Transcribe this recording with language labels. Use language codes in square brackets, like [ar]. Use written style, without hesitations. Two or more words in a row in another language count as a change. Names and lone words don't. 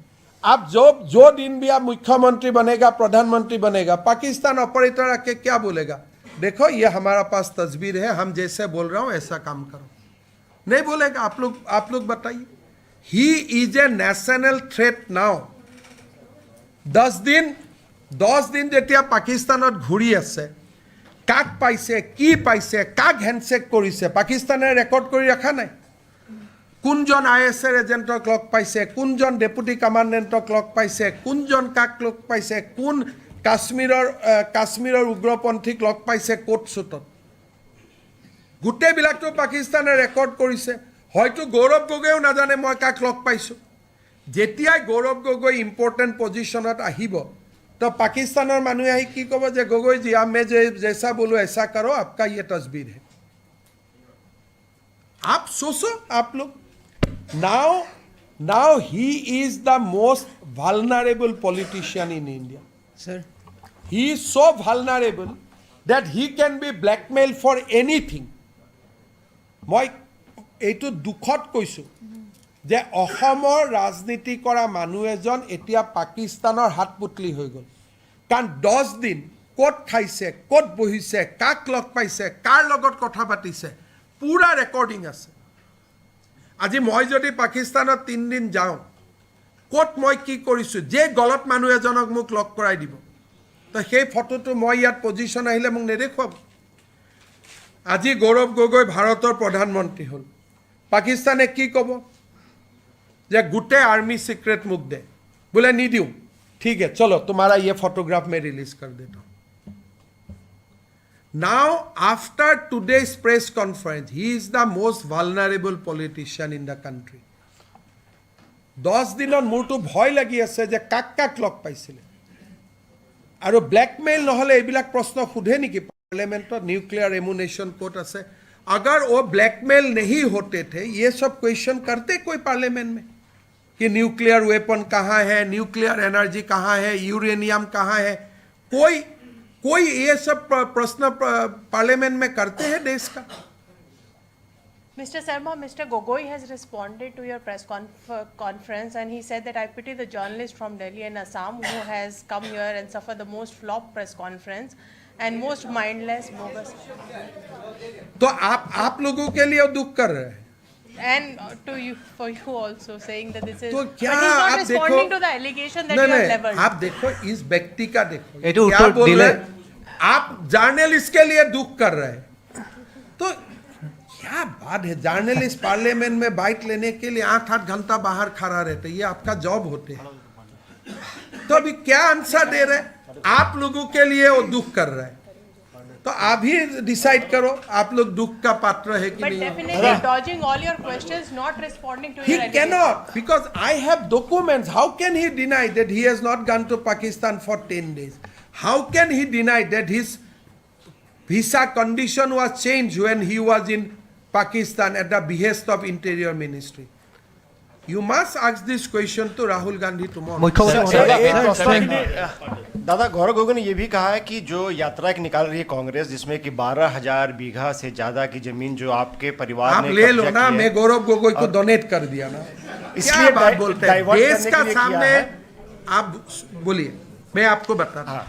[hi] आप जो दिन भी आप मुख्यमंत्री बनेगा, प्रधानमंत्री बनेगा, पाकिस्तान ऑपरेटर आके क्या बोलेगा? देखो ये हमारा पास तस्वीर है, हम जैसे बोल रहा हूँ ऐसा काम करो. नहीं बोलेगा. आप लोग बताइए. [en] He is a national threat now. [as] 10 दिन যেতিয়া পাকিস্তানত ঘূৰি আছে, কাক পাইছে, কি পাইছে, কাক হেণ্ডশেক কৰিছে, পাকিস্তানে ৰেকৰ্ড কৰি ৰখা নাই. কোনজন ISৰ এজেণ্টক লগ পাইছে, কোনজন [en] deputy commandant [as] লগ পাইছে, কোনজন কাক লগ পাইছে, কোন কাশ্মীৰৰ উগ্ৰপন্থীক লগ পাইছে কোৰ্ট চুটত, গোটেইবিলাকতো পাকিস্তানে ৰেকৰ্ড কৰিছে। হয়তো গৌৰৱ গগৈও নাজানে মই কাক লগ পাইছোঁ। যেতিয়াই গৌৰৱ গগৈ [en] important position [as] আহিব তো পাকিস্তানৰ মানুহে আহি কি ক'ব যে গগৈজি আমি [hi] जैसा बोलो ऐसा करो आपका ये तस्वीर है। आप सोचो आप लोग [en] now he is the most vulnerable politician in India. Sir, he is so vulnerable that he can be blackmailed for anything. [as] মই এইটো দুখত কৈছোঁ যে অসমৰ ৰাজনীতি কৰা মানুহ এজন এতিয়া পাকিস্তানৰ হাতপুতলি হৈ গ'ল। কাৰণ 10 দিন ক'ত খাইছে, ক'ত বহিছে, কাক লগ পাইছে, কাৰ লগত কথা পাতিছে, পুৰা ৰেকৰ্ডিং আছে। আজি মই যদি পাকিস্তানত 3 দিন যাওঁ, ক'ত মই কি কৰিছোঁ, যে গলত মানুহ এজনক মোক লগ কৰাই দিব, তো সেই ফটোটো মই ইয়াত পজিশ্যন আহিলে মোক নেদেখুৱাব। আজি গৌৰৱ গগৈ ভাৰতৰ প্ৰধানমন্ত্ৰী হ'ল, পাকিস্তানে কি ক'ব যে গোটেই [en] army secret [hi] मुख दे, बोले नहीं दूँ, ठीक है चलो तुम्हारा ये फोटोग्राफ मैं रिलीज कर देता हूँ। [en] Now after today's press conference he is the most vulnerable politician in the country. [as] 10 দিনত মোৰটো ভয় লাগি আছে যে কাক কাক লগ পাইছিলে আৰু ব্ল্যাকমেইল নহলে এইবিলাক প্ৰশ্ন সোধে নেকি पार्लियामेंट। [en] nuclear ammunition court [hi] আছে। अगर वो ब्लैकमेल नहीं होते थे ये सब क्वेश्चन करते कोई पार्लियामेंट में कि [en] nuclear weapon [hi] कहाँ है, [en] nuclear energy [hi] कहाँ है, यूरेनियम कहाँ है, कोई ये सब प्रश्न पार्लियामेंट में करते हैं देश का। [en] Mr. Sharma, Mr. Gogoi has responded to your press conference and he said that I pity the journalist from Delhi and Assam who has come here and suffered the most flop press conference and most mindless bogus. [hi] तो आप लोगों के लिए दुख कर रहे हैं [en] And to you, for you also saying that this is. [hi] तो क्या [en] but he's not [hi] आप [en] responding [hi] देखो, [en] to the allegation that you have leveled. [hi] आप देखो इस व्यक्ति का देखो ये तो क्या उत्तर बोल दिले। रहे हैं? आप जर्नलिस्ट के लिए दुख कर रहे हैं। तो क्या बात है, जर्नलिस्ट पार्लियामेंट में बाइट लेने के लिए 8-8 घंटा बाहर खड़ा रहते, ये आपका जॉब होते हैं। तो अभी क्या आंसर दे रहे हैं? आप लोगों के लिए वो दुख कर रहे हैं। तो आप ही डिसाइड करो आप लोग दुख का पात्र है कि [en] But [hi] नहीं। [en] definitely dodging all your questions, not responding to He your cannot because I have documents. How can he deny that he has not gone to Pakistan for 10 days? How can he deny that his visa condition was changed when he was in Pakistan at the behest of Interior Ministry? You must ask this question to Rahul Gandhi tomorrow. [hi] दादा गौरव गोगोई ने यह भी कहा है कि जो यात्रा की निकाल रही है कांग्रेस जिसमें कि 12,000 बीघा से ज्यादा की जमीन जो आपके परिवार आप ने ले लो ना, मैं गौरव गोगोई को डोनेट कर दिया ना, इसलिए बात बोलते हैं देश का सामने। आप बोलिए, मैं आपको बताता हूँ।